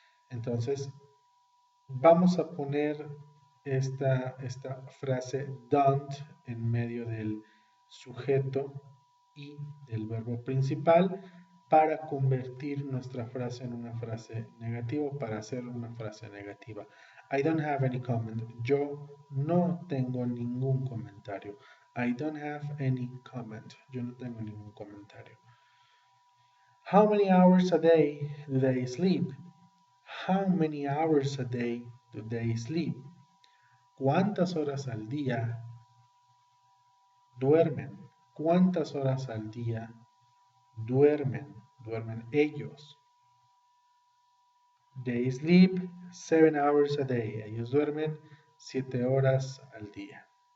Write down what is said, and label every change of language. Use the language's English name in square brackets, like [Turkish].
[Spanish] Entonces, vamos a poner esta frase don't en medio del sujeto y del verbo principal para convertir nuestra frase en una frase negativa, para hacer una frase negativa. [English] I don't have any comment. [Spanish] Yo no tengo ningún comentario. [English] I don't have any comment. [Spanish] Yo no tengo ningún comentario. [English] How many hours a day do they sleep? How many hours a day do they sleep? [Spanish] ¿Cuántas horas al día duermen? ¿Cuántas horas al día duermen? Duermen ellos. [English] They sleep 7 hours a day. [Spanish] Ellos duermen 7 horas al día.